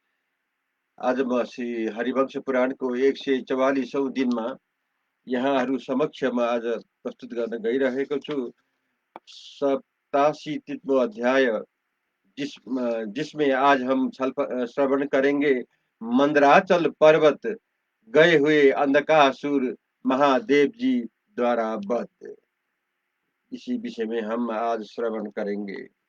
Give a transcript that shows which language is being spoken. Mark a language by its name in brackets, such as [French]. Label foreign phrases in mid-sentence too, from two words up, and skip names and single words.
[Nepali] आज म श्री हरिवंश पुराण को 144औं दिनमा यहाँहरू समक्षमा आज प्रस्तुत गर्न गइरहेको छु। [Hindi] 87वां अध्याय जिसमें आज हम श्रवण करेंगे मंदराचल पर्वत गए हुए अंधकासुर महादेव जी द्वारा वध। इसी विषय में हम आज श्रवण करेंगे।